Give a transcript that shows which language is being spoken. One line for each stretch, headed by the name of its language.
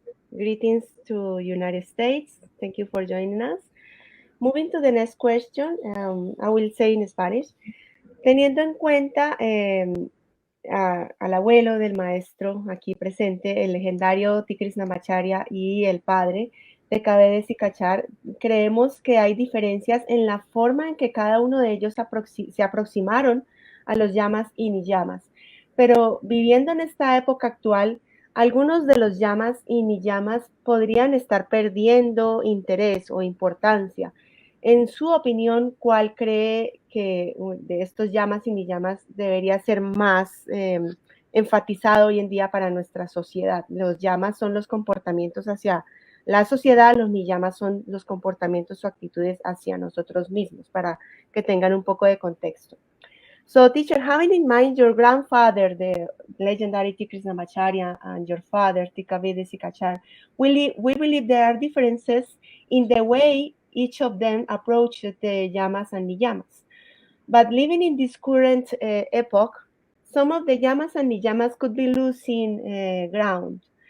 English: Greetings to United States. Thank you for joining us. Moving to the next question, I will say in Spanish.
Spanish: Teniendo en cuenta al abuelo del maestro aquí presente, el legendario T. Krishnamacharya y el padre de K.V. Sikachar, creemos que hay diferencias en la forma en que cada uno de ellos se aproximaron a los yamas y niyamas. Pero viviendo en esta época actual, algunos de los yamas y niyamas podrían estar perdiendo interés o importancia. En su opinión, ¿cuál cree que de estos yamas y niyamas debería ser más enfatizado hoy en día para nuestra sociedad? Los yamas son los comportamientos hacia la sociedad, los niyamas son los comportamientos o actitudes hacia nosotros mismos, para que tengan un poco de contexto.
English: So, teacher, having in mind your grandfather, the legendary T. Krishnamacharya, and your father, T.K.V. Sikachar, we believe there are differences in the way each of them approach the yamas and niyamas. But living in this current epoch, some of the yamas and niyamas could be losing ground.